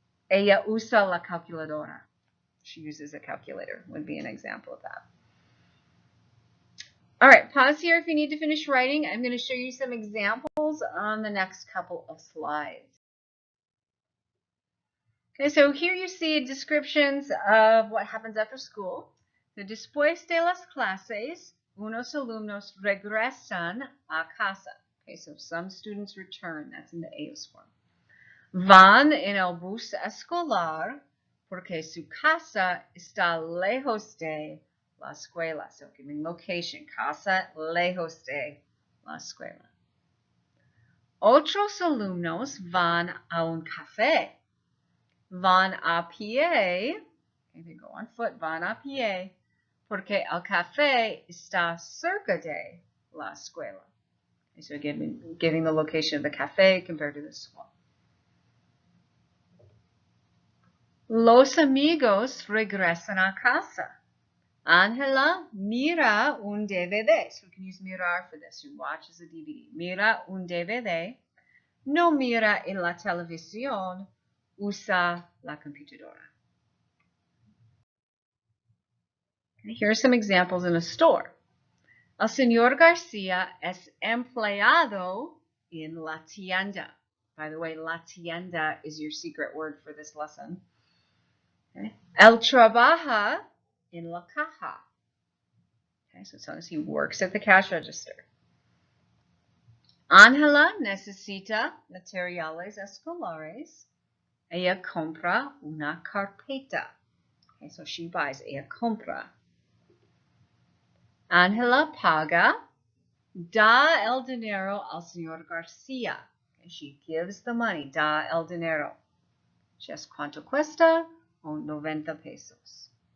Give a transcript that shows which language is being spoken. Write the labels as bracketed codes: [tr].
[es] Ella usa la calculadora. [en] She uses a calculator, would be an example of that. All right, pause here if you need to finish writing. I'm going to show you some examples on the next couple of slides. Okay, so here you see descriptions of what happens after school. [es] So, después de las clases, unos alumnos regresan a casa. [en] Okay, so some students return. That's in the ellos form. [es] Van en el bus escolar porque su casa está lejos de la escuela. [en] So giving location, casa lejos de la escuela. [es] Otros alumnos van a un café. Van a pie, okay, [en] they go on foot, [es] van a pie, porque el café está cerca de la escuela. [en] Okay, so giving the location of the café compared to the school. [es] Los amigos regresan a casa. Ángela mira un DVD. [en] So we can use mirar for this. She watches a DVD. [es] Mira un DVD. No mira en la televisión. Usa la computadora. [en] Okay, here are some examples in a store. [es] El señor García es empleado en la tienda. [en] By the way, la tienda is your secret word for this lesson. Okay. [es] Él trabaja en la caja. [en] Okay, so it's as he works at the cash register. [es] Ángela necesita materiales escolares. Ella compra una carpeta. [en] Okay, so she buys. [es] Ella compra. Ángela paga Da el dinero al señor Garcia. [en] And she gives the money. [es] Da el dinero. [en] She asks, [es] ¿cuánto cuesta? Oh, 90 pesos.